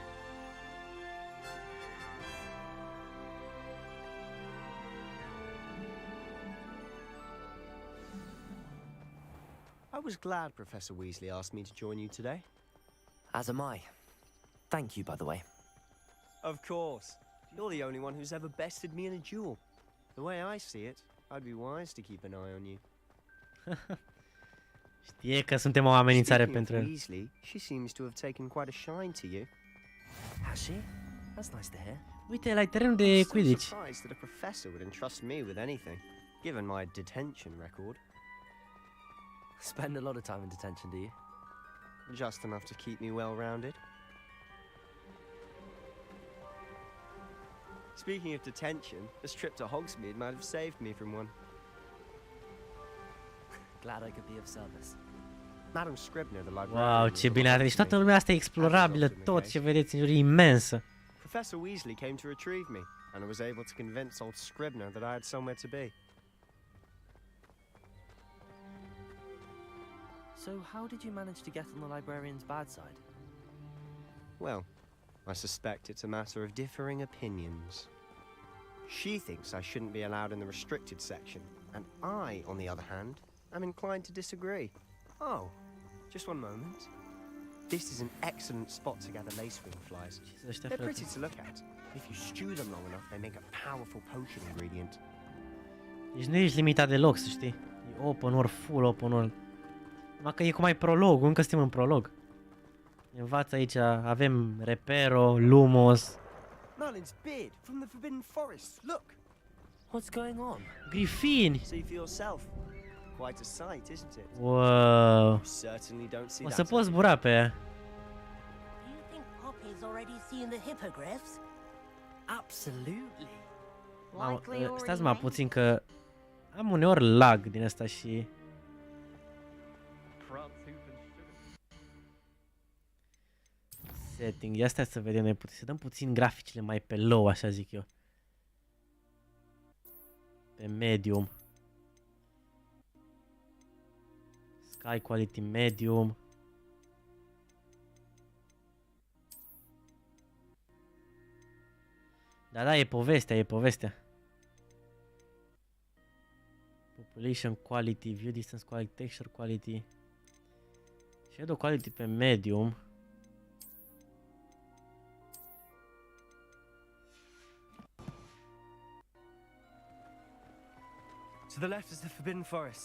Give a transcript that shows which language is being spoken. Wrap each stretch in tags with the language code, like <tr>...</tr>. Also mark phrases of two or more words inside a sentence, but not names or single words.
<en>I was glad Professor Weasley asked me to join you today. As am I. Thank you, by the way. Of course. You're the only one who's ever bested me in a duel. The way I see it, I'd be wise to keep an eye on you.</en> <ro>Știe că suntem o amenințare</ro> <en>Speaking</en> <ro>pentru</ro> <en>of</en> <ro>el.</ro> <en>Weasley, she seems to have taken quite a shine to you. Has she? That's nice to hear.</en> <ro>Uite, la terenul de</ro> <en>I'm still</en> <ro>Quidditch.</ro> <en>surprised that a professor would entrust me with anything, given my detention record. Spend a lot of time in detention, do you? Just enough to keep me well-rounded. Speaking of detention, this trip to Hogsmeade might have saved me from one. Glad I could be of service. Madam Scribner, the librarian.</en> <ro>Wow, ce bine arată. Deci toată lumea asta e explorabilă, tot ce vedeți în jur e imensă.</ro> <en>Professor Weasley came to retrieve me, and I was able to convince old Scribner that I had somewhere to be. So how did you manage to get on the librarian's bad side? Well, I suspect it's a matter of differing opinions. She thinks I shouldn't be allowed in the restricted section, and I, on the other hand, am inclined to disagree. Oh, just one moment. This is an excellent spot to gather lacewing flies. They're pretty to look at. If you stew them long enough, they make a powerful potion ingredient.</en> <ro>Deci nu ești limitat deloc, să știi.</ro> <en>E open world, full open world.</en> <ro>Numai că e cum ai prolog, încă suntem în prolog. Ne învață aici, avem Repero, Lumos.</ro> <en>Merlin's beard from the Forbidden Forest. Look. What's going on?</en> <ro>Grifini.</ro> <en>See for yourself. Quite a sight, isn't it? Wow. You certainly don't see</en> <ro>O</ro> <en>that.</en> <ro>să poți zbura pe ea.</ro> <en>Do you think Poppy's already seen the hippogriffs? Absolutely.</en> <ro>Mamă,</ro> <en>Likely already</en> <ro>stați mai</ro> <en>named.</en> <ro>puțin că am uneori lag din asta și... Setting, ia stai să vedem, noi putem să dăm puțin graficile mai pe low, așa zic eu. Pe medium.</ro> <en>Sky quality medium.</en> <ro>Da, e povestea, e povestea.</ro> <en>Population quality, view distance quality, texture quality. Shadow quality pe medium. To the left is the Forbidden Forest.</en>